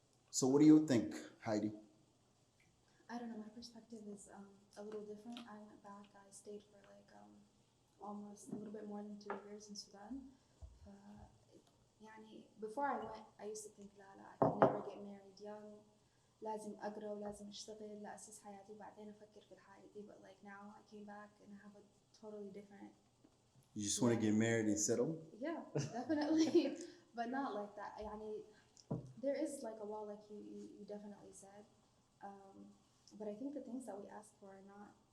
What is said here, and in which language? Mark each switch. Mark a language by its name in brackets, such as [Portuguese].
[English] So what do you think, Heidi? I don't know. My perspective is a little different. I went back. I stayed for like almost a little bit more than 2 years in Sudan. [Arabic] يعني [English] before I went, I used to think [Arabic] لا [English] I can never get married young. [Arabic] لازم أقرأ ولازم أشتغل لأسس حياتي وبعدين أفكر في الحياة دي. [English] But like now, I came back and I have a totally different. You just want to get married and settle? Yeah, definitely, but not like that. [Arabic] يعني [English] there is like a wall, like you definitely said. But I think the things that we ask for are not.